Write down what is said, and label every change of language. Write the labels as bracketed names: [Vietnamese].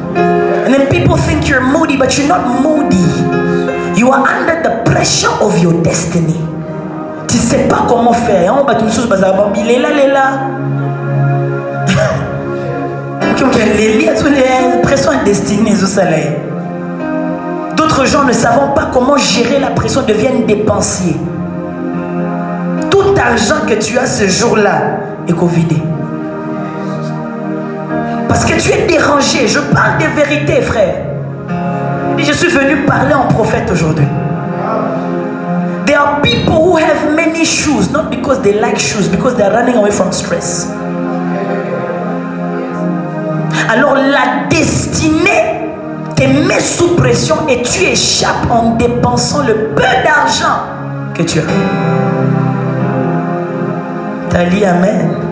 [English] And then people think you're moody, but you're not moody. You are under the pressure of your destiny. [French] Tu ne sais pas comment faire. Il est là, il est là. Les pressions destinées au soleil. D'autres gens ne savent pas comment gérer la pression, deviennent dépensiers. Tout argent que tu as ce jour-là est covidé. Parce que tu es dérangé. Je parle des vérités, frère. Et je suis venu parler en prophète aujourd'hui. [English] There are people who have many shoes, not because they like shoes, because they are running away from stress. [French] Alors la destinée te met sous pression et tu échappes en dépensant le peu d'argent que tu as. T'as dit amen.